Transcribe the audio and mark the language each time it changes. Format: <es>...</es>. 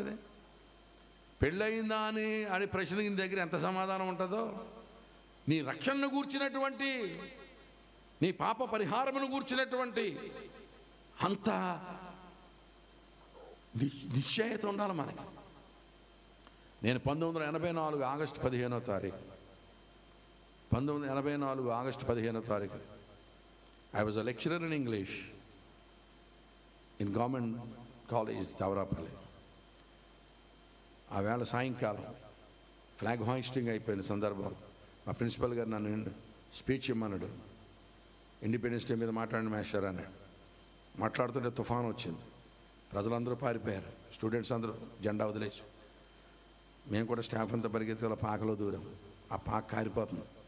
<te>అది పెళ్ళయిందా అని ప్రశ్న నీ దగ్గర ఎంత సమాధానం ఉంటుందో, నీ రక్షణను గూర్చినటువంటి, నీ పాప పరిహారమును గూర్చినటువంటి అంత నిశ్చయత ఉండాలి మనకి. నేను 1984 ఆగస్టు 15వ తారీఖు</te> <en>1984 ఆగస్టు 15వ తారీఖు I was a lecturer in English in Government College, Davrapalle.</en> <te>ఆ వేళ సాయంకాలం ఫ్లాగ్ హాయిస్టింగ్ అయిపోయిన సందర్భం మా ప్రిన్సిపల్ గారు నన్ను స్పీచ్ ఇమ్మన్నాడు. ఇండిపెండెన్స్ డే మీద మాట్లాడిన మాస్టర్ అన్నాడు. మాట్లాడుతుంటే తుఫాను వచ్చింది. ప్రజలందరూ పారిపోయారు. స్టూడెంట్స్ అందరూ జెండా వదిలేసి, మేము కూడా స్టాఫ్ అంతా పరిగెత్తుల పాకలో దూరం. ఆ పాక కారిపోతుంది.</te>